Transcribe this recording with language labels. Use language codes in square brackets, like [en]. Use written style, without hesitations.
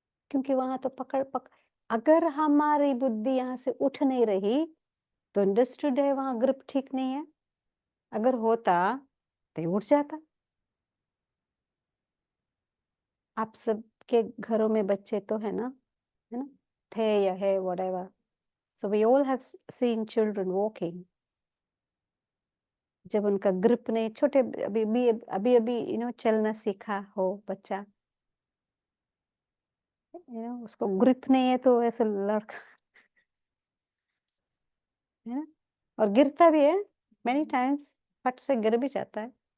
[hi] क्योंकि वहां तो अगर हमारी बुद्धि यहाँ से उठ नहीं रही तो अंडरस्टूड है वहां ग्रिप ठीक नहीं है। अगर होता तो उठ जाता। आप सबके घरों में बच्चे तो है ना, थे या है, whatever. [en] So we all have seen children walking. [hi] जब उनका ग्रिप नहीं, छोटे अभी अभी चलना सीखा हो बच्चा, उसको ग्रिप नहीं है तो ऐसे लड़का है ना, और गिरता भी है many times, फट से गिर भी जाता है।